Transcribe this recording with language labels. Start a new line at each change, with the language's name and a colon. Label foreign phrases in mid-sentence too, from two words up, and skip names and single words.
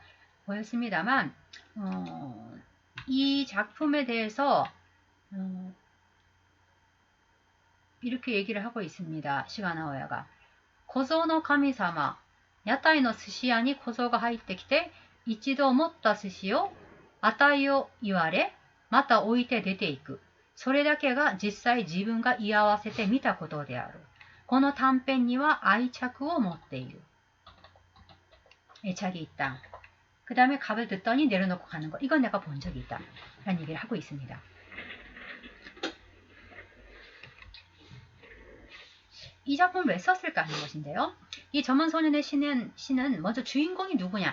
Korean: 보였습니다만 이 작품에 대해서 이렇게 얘기를 하고 있습니다.
Japanese: 시가나오야가 小僧の神様 屋台の寿司屋に 小僧が入ってきて一度持った寿司を与えを言われまた置いて出ていく。それだけが実際自分が居合わせて見たことである。この短編には愛着を持っている.
Korean: 애착이 있다. 그 다음에 갑을 듣더니 내려놓고 가는 거. 이건 내가 본 적이 있다. 라는 얘기를 하고 있습니다. 이 작품을 왜 썼을까 하는 것인데요. 이 점원소년의 시는 먼저 주인공이 누구냐.